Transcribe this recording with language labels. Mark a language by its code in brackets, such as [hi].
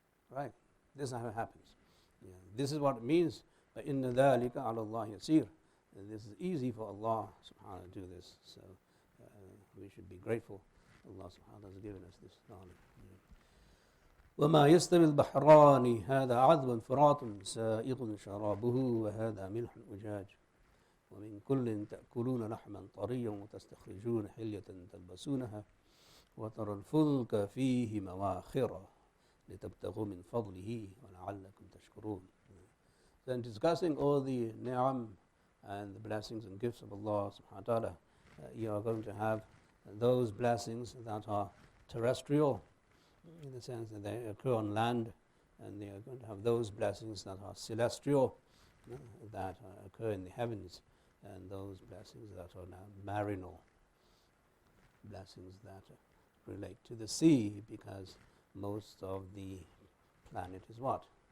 [en] Right? This is how it happens. Yeah. This is what it means. [ar] فَإِنَّ ذَلِكَ عَلَى اللَّهِ يَسِيرٌ. [en] This is easy for Allah subhanahu to do this. So we should be grateful. Allah subhanahu has given us this knowledge. [ar] وما يستوي البحران هذا عذب فرات سائغ شرابه وهذا ملح أجاج ومن كل تأكلون لحما طريا وتستخرجون حلية تلبسونها وترى الفلك فيه مواخر لتبتغوا من فضله ولعلكم تشكرون. [en] Then discussing all the ni'am and the blessings and gifts of Allah subhanahu wa ta'ala, you are going to have those blessings that are terrestrial, in the sense that they occur on land, and they are going to have those blessings that are celestial, that occur in the heavens, and those blessings that are now marinal, blessings that relate to the sea, because most of the planet is what?